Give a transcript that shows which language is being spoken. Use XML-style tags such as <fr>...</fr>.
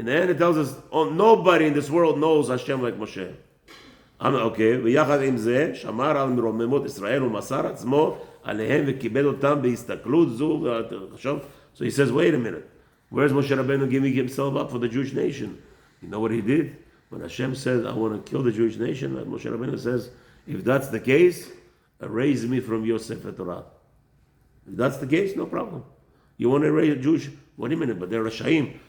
<en>In the end, it tells us, oh, nobody in this world knows Hashem like Moshe.</en> <he>Okay, ויחד עם זה, שמר על מרוממות ישראל ומסר עצמו עליהם וכיבד אותם בהסתכלות זו.</he> <en>So he says, wait a minute. Where's Moshe Rabbeinu giving himself up for the Jewish nation? You know what he did? When Hashem says, I want to kill the Jewish nation, Moshe Rabbeinu says, if that's the case, erase me from your Sefer Torah. If that's the case, no problem. You want to erase a Jewish? Wait a minute, but they're Rashaim.</en>